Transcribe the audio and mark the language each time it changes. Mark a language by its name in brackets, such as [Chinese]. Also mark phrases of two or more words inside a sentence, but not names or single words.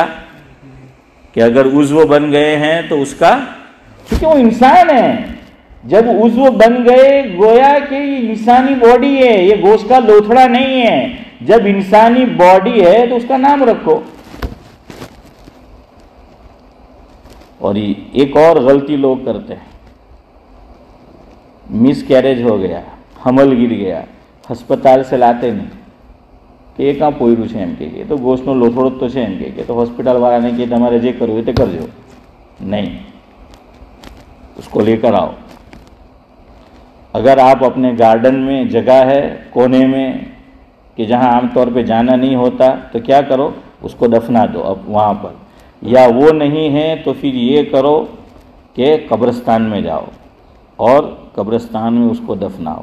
[Urdu] کہ اگر عضو بن گئے ہیں تو اس کا، کیونکہ وہ انسان ہے، جب عضو بن گئے گویا کہ یہ انسانی باڈی ہے، یہ گوشت کا لوتھڑا نہیں ہے، جب انسانی باڈی ہے تو اس کا نام رکھو۔ اور ایک اور غلطی لوگ کرتے ہیں، مس کیریج ہو گیا، حمل گر گیا، ہسپتال سے لاتے نہیں کہ یہ کہاں پوئرو [Gujarati] છે એમ કે તો ગોશનો લોથોડો તો છે એમ કે તો હોસ્પિટલ વાળાને કે તમારે જે કરવું તે કરજો، [Urdu] نہیں، اس کو لے کر آؤ۔ اگر آپ اپنے گارڈن میں جگہ ہے کونے میں کہ جہاں عام طور پہ جانا نہیں ہوتا تو کیا کرو، اس کو دفنا دو اب وہاں پر، یا وہ نہیں ہے تو پھر یہ کرو کہ قبرستان میں جاؤ اور قبرستان میں اس کو دفناؤ۔